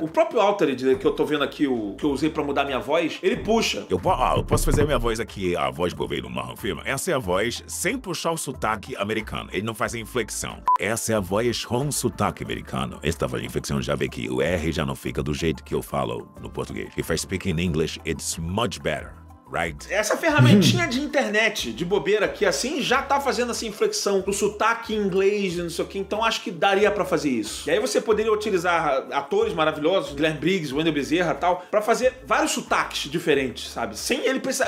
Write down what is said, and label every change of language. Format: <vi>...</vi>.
<pt>O próprio Altered, que eu tô vendo aqui, o que eu usei pra mudar minha voz, ele puxa. Eu posso fazer minha voz aqui, a voz que eu vejo no Morgan Freeman. Essa é a voz sem puxar o sotaque americano. Ele não faz a inflexão. Essa é a voz com sotaque americano. Esta voz de inflexão já vê que o R já não fica do jeito que eu falo no português.</pt> <en>If I speak in English, it's much better. Right.</en> <pt>Essa ferramentinha de internet, de bobeira aqui, assim, já tá fazendo essa inflexão pro sotaque em inglês e não sei o que, então acho que daria pra fazer isso. E aí você poderia utilizar atores maravilhosos, Guilherme Briggs, Wendell Bezerra e tal, pra fazer vários sotaques diferentes, sabe? Sem ele precisar...</pt>